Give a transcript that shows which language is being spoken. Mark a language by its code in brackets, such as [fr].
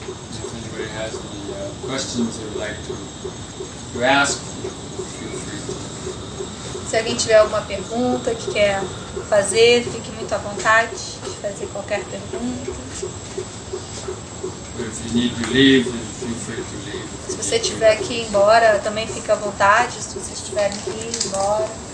[en] If anybody has any questions they would like to ask, feel free to. [pt] Se alguém tiver alguma pergunta que quer fazer, fique muito à vontade de fazer qualquer pergunta. [en] But if you need to leave, then feel free to leave. [pt] Se você tiver que ir embora, também fique à vontade. Se vocês tiverem que ir embora.